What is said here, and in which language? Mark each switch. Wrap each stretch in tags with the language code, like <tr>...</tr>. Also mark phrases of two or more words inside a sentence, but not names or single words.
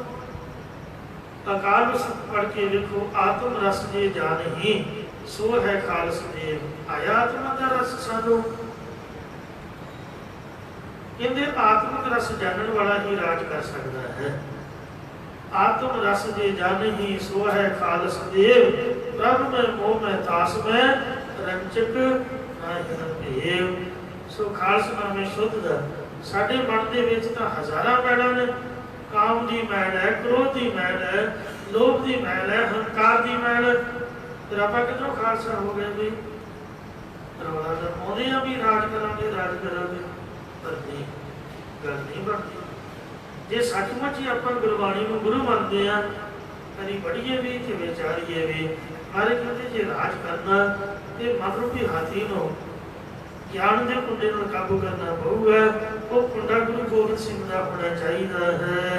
<pa>ਅਕਾਲ ਪੁਰਖ ਪੜ੍ਹ ਕੇ ਵੇਖੋ, ਆਤਮ ਰਸ ਜੇ ਜਾਣਹੀਂ ਸੋ ਹੈ ਖਾਲਸ ਦੇਵ। ਆਇਆ ਆਤਮਾ ਦਾ ਰਸ ਸਾਨੂੰ, ਕਹਿੰਦੇ ਆਤਮਿਕ ਰਸ ਜਾਣਨ ਵਾਲਾ ਹੀ ਰਾਜ ਕਰ ਸਕਦਾ ਹੈ। ਆਤਮ ਰਸ ਜੇ ਜਾਣੇ ਸੋ ਹੈ ਖਾਲਸ ਦੇਵ, ਪ੍ਰਭੂ ਮੇਂ ਮੋਹ ਮੇਂ ਤਾਸ ਮੇਂ ਰੰਚਕ ਭੇਵ। ਸੋ ਖਾਲਸ ਨਾਮੇ ਸ਼ੁੱਧ ਸਾਡੇ ਮਨ ਦੇ ਵਿਚ ਤਾਂ ਹਜ਼ਾਰਾਂ ਮੈਲਾਂ ਨੇ। ਕਾਮ ਦੀ ਮੈਲ ਹੈ, ਕ੍ਰੋਧ ਦੀ ਮੈਲ ਹੈ, ਲੋਭ ਦੀ ਮੈਲ ਹੈ, ਹੰਕਾਰ ਦੀ ਮੈਲ। ਫਿਰ ਆਪਾਂ ਕਿਧਰੋਂ ਖਾਲਸਾ ਹੋ ਗਏ ਬਈ? ਰੌਲਾ ਤਾਂ ਪਾਉਂਦੇ ਆ ਭੀ ਰਾਜ ਕਰਾਂਗੇ, ਪਰ ਨਹੀਂ, ਗੱਲ ਨਹੀਂ ਬਣਦੀ।</pa> <hi>जे सचमुच ही आप गुरबाणी को गुरु मानते हैं, कभी पढ़िए भी तो विचारिए भी। मारे कहते जे राज करना तो मन रूपी हाथी को ज्ञान के कुंडे काबू करना पऊगा। वो कुंडा गुरु गोबिंद सिंह का होना चाहिए है।</hi>